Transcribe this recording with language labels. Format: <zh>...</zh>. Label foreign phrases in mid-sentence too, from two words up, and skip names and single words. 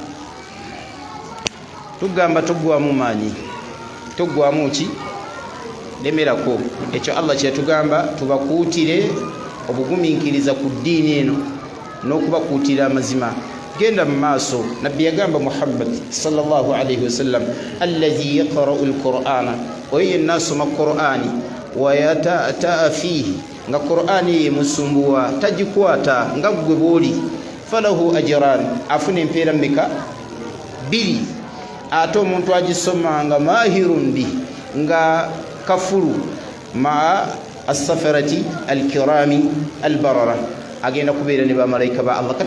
<lg>tugamba toggwamu maanyi, toggwamu ki lemerako. ekyo Allah kyetugamba tubakuutire obugumiikiriza ku ddiini eno n'okubakuutira amazima. genda mu maaso. nabbi yagamba Muhammad</lg> <ar>sallallahu alayhi wasallam, allazi yaqra'u alqur'ana,</ar> <lg>oyo yenna asoma Qur'ani</lg> <ar>wa yata'a fihi,</ar> <lg>nga Qur'ani yemusumbuwa tagikwata nga gwe booli,</lg> <ar>falahu ajran,</ar> <lg>afuna empeera mmeka? 2. ate omuntu agisoma nga</lg> <ar>mahirun bi,</ar> <lg>nga kafulu</lg> <ar>maa as-safarati al-kirami al-barara,</ar> <lg>agenda kubeera ne bamalayika ba Allah.</lg>